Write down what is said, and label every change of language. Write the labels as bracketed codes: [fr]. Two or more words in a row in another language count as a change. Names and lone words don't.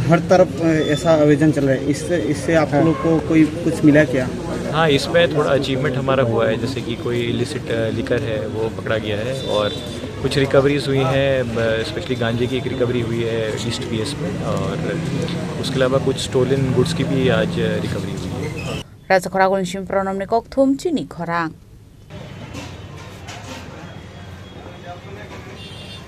[hi] हर तरफ ऐसा आवेदन चल रहा है इससे आप लोग को कोई कुछ मिला क्या? हाँ इसमें थोड़ा अचीवमेंट हमारा हुआ है जैसे कि कोई [en] illicit liquor [hi] है वो पकड़ा गया है और कुछ रिकवरीज हुई हैं स्पेशली गांजे की एक रिकवरी हुई है ईस्ट पीएस में और उसके अलावा कुछ [en] stolen goods [hi] की भी आज रिकवरी हुई है। [trp] raja khora agulin sim pronom ni kok thum chini khorang